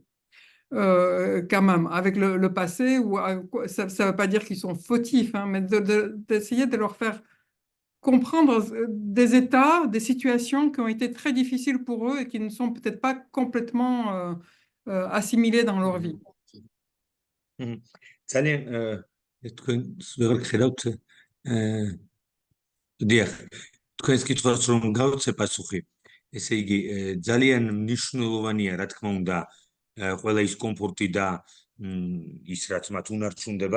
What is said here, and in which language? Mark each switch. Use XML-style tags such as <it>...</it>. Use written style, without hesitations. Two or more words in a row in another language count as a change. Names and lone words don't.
<fr>Quand même, avec le passé, ou ça ne veut pas dire qu'ils sont fautifs, hein, mais d'essayer de leur faire comprendre des états, des situations qui ont été très difficiles pour eux et qui ne sont peut-être pas complètement assimilés dans leur vie.</fr> <ka>ძალიან ვეღარ ხედავთ დიახ თქვენს კითხვას რომ გავცე პასუხი ესე იგი ძალიან მნიშვნელოვანია რა თქმა უნდა ყველა ის კომფორტი და ის რაც მათ უნარჩუნდებათ</ka>